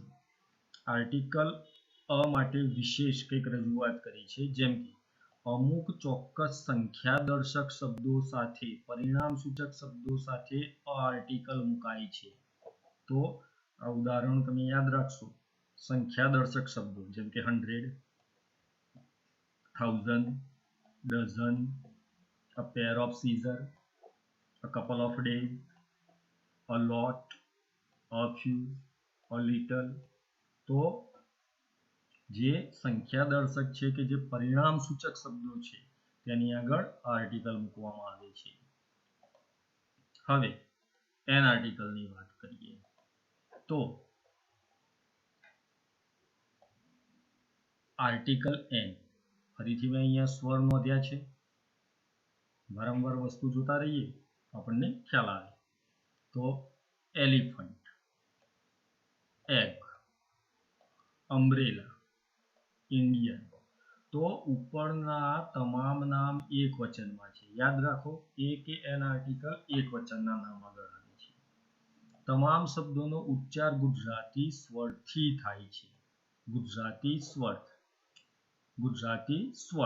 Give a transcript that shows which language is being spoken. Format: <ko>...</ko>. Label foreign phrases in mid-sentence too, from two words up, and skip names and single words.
<gu>આર્ટિકલ અ માટે વિશેષ કંઈક રજૂઆત કરી છે. જેમ કે અમુક ચોક્કસ સંખ્યા દર્શક શબ્દો સાથે, પરિણામ સૂચક શબ્દો સાથે અ આર્ટિકલ મુકાય છે. તો આ ઉદાહરણ તમે યાદ રાખશો. સંખ્યા દર્શક શબ્દો જેમ કે 100, 1000,</gu> <en>dozen, a pair of scissors, a couple of days, a lot, a few, a little.</en> <gu>તો જે સંખ્યા દર્શક છે કે જે પરિણામ સૂચક શબ્દો છે તેની આગળ આર્ટિકલ મૂકવામાં આવે છે. હવે એન આર્ટિકલની વાત કરીએ. તો આર્ટિકલ એન, ફરીથી મેં અહીંયા સ્વર નોંધ્યા છે. વારંવાર વસ્તુ જોતા રહીએ તો આપણને ખ્યાલ આવે. તો એલિફન્ટ,</gu> <en>egg, umbrella, Indian.</en> <gu>તો ઉપરના તમામ નામ એક વચનમાં છે. યાદ રાખો, એ કે એન આર્ટિકલ એક વચનના નામ આગળ આવે છે. તમામ શબ્દોનો ઉચ્ચાર ગુજરાતી સ્વરથી થાય છે. ગુજરાતી સ્વર.</gu>